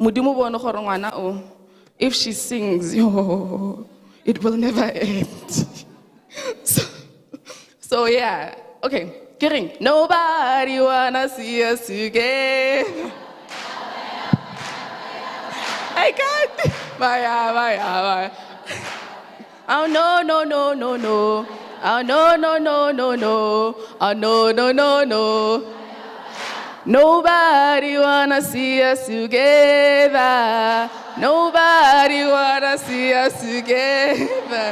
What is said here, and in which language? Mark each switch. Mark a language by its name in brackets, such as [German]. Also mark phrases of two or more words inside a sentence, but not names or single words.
[Tswana] Modimo bone gore ngwana o, [English] if she sings, yo, it will never end. So yeah, okay, kidding. Nobody wanna see us together. I can't. Maya. Oh no. Oh no. Oh no. Nobody wanna see us together. Nobody wanna see us together.